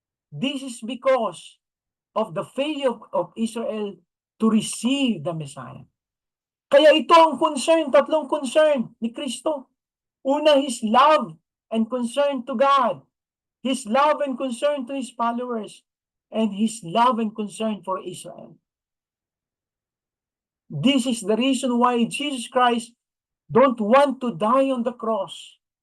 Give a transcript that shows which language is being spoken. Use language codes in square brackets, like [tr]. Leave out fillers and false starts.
[en] This is because of the failure of Israel to receive the Messiah. [tl] Kaya ito ang concern, tatlong concern ni Kristo. [en] Una, his love and concern to God. His love and concern to his followers. And his love and concern for Israel. This is the reason why Jesus Christ don't want to die on the cross.